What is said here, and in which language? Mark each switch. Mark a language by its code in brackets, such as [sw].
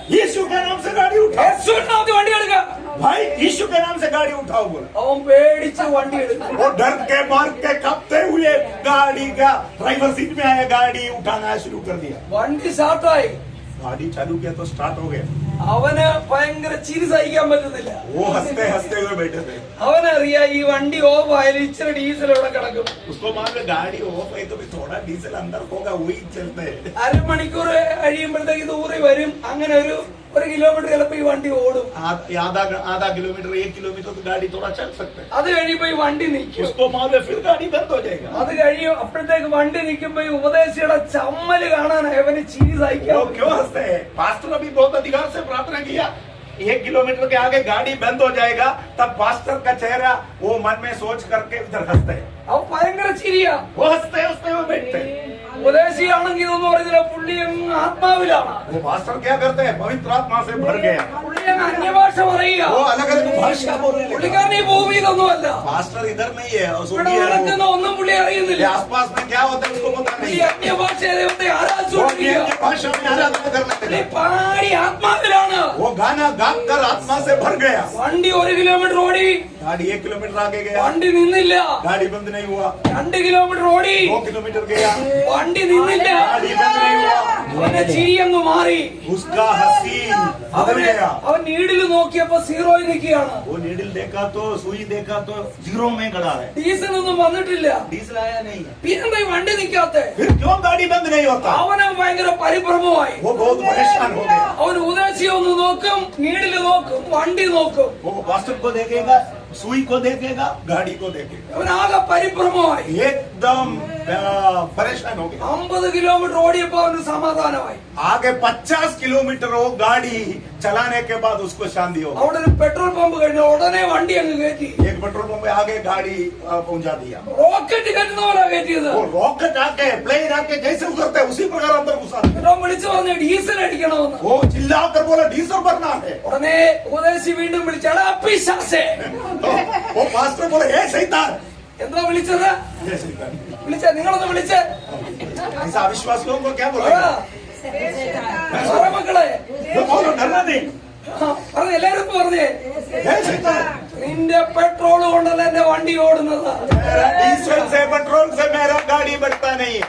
[hi] यीशु के नाम से गाड़ी उठाओ, [ml] യേശുവിന്റെ നാമത്തിൽ വണ്ടി എടുക്കാം. [hi] भाई यीशु के नाम से गाड़ी उठाओ बोला। [ml] അവൻ പേടിച്ച് വണ്ടി എടുക്കും. [hi] वो डर के मार के कांपते हुए गाड़ी का ड्राइवर सीट में आया, गाड़ी उठाना शुरू कर दिया। [ml] വണ്ടി സ്റ്റാർട്ടായി. [hi] गाड़ी चालू किया तो स्टार्ट हो गया। [ml] അവന് ഭയങ്കര ചിരി സഹിക്കാൻ പറ്റുന്നില്ല. [hi] वो हंसते हंसते हुए बैठे थे। [ml] അവനറിയാ ഈ വണ്ടി ഓഫ് ആയാലും ഇച്ചിരി ഡീസൽ ഇവിടെ കിടക്കും. [hi] उसको मालूम गाड़ी ऑफ है तो भी थोड़ा डीजल अंदर होगा, वही चलते हैं। [ml] അരമണിക്കൂർ കഴിയുമ്പോഴത്തേക്ക് ഇത് ഊറി വരും. അങ്ങനെ ഒരു കിലോമീറ്റർ ചിലപ്പോ ഈ വണ്ടി ഓടും. [hi] आधा किलोमीटर 1 किलोमीटर तो गाड़ी थोड़ा चल सकते है। [ml] അത് കഴിയുമ്പോ ഈ വണ്ടി നിൽക്കും. [hi] उसको मालूम है फिर गाड़ी बंद हो जाएगा। [ml] അത് കഴിയും. അപ്പോഴത്തേക്ക് വണ്ടി നിൽക്കുമ്പോ ഈ ഉപദേശിയുടെ ചമ്മല് കാണാനായി അവന് ചിരി [hi] वो [ml] സഹിക്കാൻ. [hi] क्यों हंसते हैं? पास्टर अभी बहुत अधिकार से प्रार्थना किया, 1 किलोमीटर के आगे गाड़ी बंद हो जाएगा, तब पास्टर का चेहरा वो मन में सोच करके इधर हंसते हैं। [ml] അവൻ ഭയങ്കര ചിരിയാ. [hi] वो हंसते हुए बैठते हैं। [ml] ഉപദേശിയാണെങ്കിൽ ഇതൊന്നും പറയുന്നില്ല, പുള്ളി അങ്ങ് ആത്മാവിലാണ്. [hi] वो पास्टर क्या करते हैं? पवित्र आत्मा से भर गया, [ml] പുള്ളി അങ്ങ് അന്യഭാഷ പറയുക. [hi] वो अलग अलग भाषा बोलने लगा। [ml] പുള്ളിക്കാരൻ ഈ ഭൂമിയിലൊന്നുമല്ല. [hi] पास्टर इधर नहीं है, [ml] ഇവിടെ [hi] स्वर्गीय है वो। [ml] നടക്കുന്ന ഒന്നും പുള്ളി അറിയുന്നില്ല. [hi] ये आसपास में क्या होता है उसको पता [ml] ഈ [hi] नहीं है। [ml] അന്യഭാഷ ദൈവത്തെ [hi] वो [ml] ആരാധിച്ചുകൊണ്ടിരിക്കുക. [hi] अन्य भाषा में आराधना करने [ml] പുള്ളി [hi] लगा। [ml] പാടി ആത്മാവിലാണ്. [hi] वो गाना गाकर आत्मा से भर गया। [ml] വണ്ടി 1 കിലോമീറ്റർ ഓടി. [hi] गाड़ी 1 किलोमीटर आगे गया, [ml] വണ്ടി നിന്നില്ല. [hi] गाड़ी बंद नहीं हुआ। [ml] 2 കിലോമീറ്റർ ഓടി. [hi] 2 किलोमीटर गया, [ml] വണ്ടി നിന്നില്ല. [hi] गाड़ी बंद नहीं हुआ। [ml] അവന്റെ ചിരി അങ്ങ് മാറി. [hi] उसका हसीन बदल गया। [ml] അവൻ നീഡിൽ നോക്കിയപ്പോ സീറോയിൽ നിൽക്കുകയാണ്. [hi] वो नीडल देखा तो सुई देखा तो जीरो में खड़ा है, [ml] ഡീസൽ ഒന്നും വന്നിട്ടില്ല. [hi] डीजल आया नहीं है। [ml] പിന്നെന്താ ഈ വണ്ടി നിൽക്കാത്തെ? [hi] फिर क्यों गाड़ी बंद नहीं होता? [ml] അവന് ഭയങ്കര പരിഭ്രമമായി. [hi] वो बहुत परेशान हो गया। [ml] അവൻ ഉദാശി ഒന്ന് നോക്കും, നീഡില് നോക്കും, വണ്ടി നോക്കും. [hi] वो पास्टर को देखेगा, सुई को देखेगा, गाड़ी को देखेगा, [ml] അവൻ ആകെ പരിഭ്രമമായി. [hi] एकदम परेशान हो गया। [ml] 50 കിലോമീറ്റർ ഓടിയപ്പോ അവന് സമാധാനമായി. [hi] आगे 50 किलोमीटर वो गाड़ी चलाने के बाद उसको शांति हो गई। [ml] അവിടെ ഒരു പെട്രോൾ പമ്പ് കഴിഞ്ഞ ഉടനെ വണ്ടി അങ്ങ് കയറ്റി. [hi] एक पेट्रोल पंप पे आगे गाड़ी पहुंचा दिया। [ml] റോക്കറ്റ് കയറ്റുന്ന പോലെ കയറ്റിയത്. [hi] वो रॉकेट आके प्लेन आके जैसे उतरते हैं उसी प्रकार अंदर घुसा दिया। [ml] എന്നിട്ട് അവൻ വിളിച്ചു പറഞ്ഞു ഡീസൽ അടിക്കണമെന്ന്. [hi] वो चिल्लाकर बोला डीजल भरना है। [ml] ഉടനെ ഉപദേശി വീണ്ടും വിളിച്ചാടാ പിശാചേ. [hi] तो वो पास्टर बोले हे शैतान, [ml] എന്താ വിളിച്ചത്? [hi] हे शैतान। [ml] നിങ്ങളൊന്ന് വിളിച്ചേ. [hi] ऐसा अविश्वास लोगों को क्या [ml] പറ. [hi] बोलेगा? [ml] പറ മക്കളെ. [hi] वो बोलो डरना नहीं, [ml] പറഞ്ഞു എല്ലാരും പറഞ്ഞേ. [hi] हे शैतान, [ml] നിന്റെ പെട്രോൾ കൊണ്ടല്ല എന്റെ വണ്ടി ഓടുന്നത്. [hi] मेरा डीजल से पेट्रोल से मेरा गाड़ी बढ़ता नहीं है।